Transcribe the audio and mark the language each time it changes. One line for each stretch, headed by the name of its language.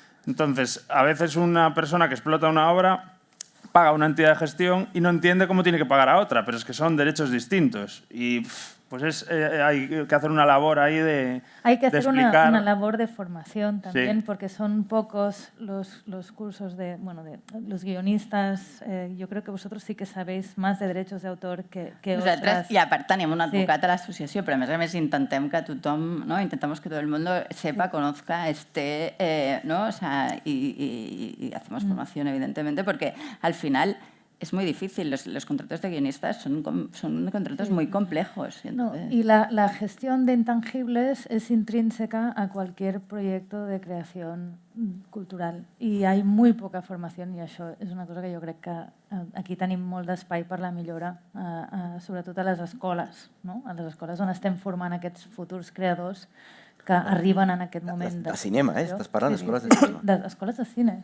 Spanish: Entonces, a veces una persona que explota una obra paga a una entidad de gestión y no entiende cómo tiene que pagar a otra, pero es que son derechos distintos. Y pues hay que hacer una labor ahí de Hay que hacer explicar... una labor de formación también, sí. Porque son pocos los cursos de los guionistas. Yo creo que vosotros sí que sabéis más de derechos de autor que
Catalan: Nosaltres,
Spanish: otras.
Catalan: I a part tenim un advocat a l'associació, però a més intentem que tothom, ¿no?
Spanish: Intentamos que todo el mundo sepa, conozca, esté, ¿no? O sea, y hacemos formación, evidentemente, porque al final es muy difícil. Los contratos de guionistas son contratos muy complejos. Y la gestión de intangibles es intrínseca a cualquier proyecto de creación cultural.
Catalan: I
Spanish: hay muy poca formación
Catalan: i això és una cosa que jo crec que aquí tenim molt d'espai per la millora, sobretot a les escoles, no? A les escoles on estem formant aquests futurs creadors que arriben en aquest moment. De cinema, Estàs parlant d'escoles de cinema. D'escoles de cine.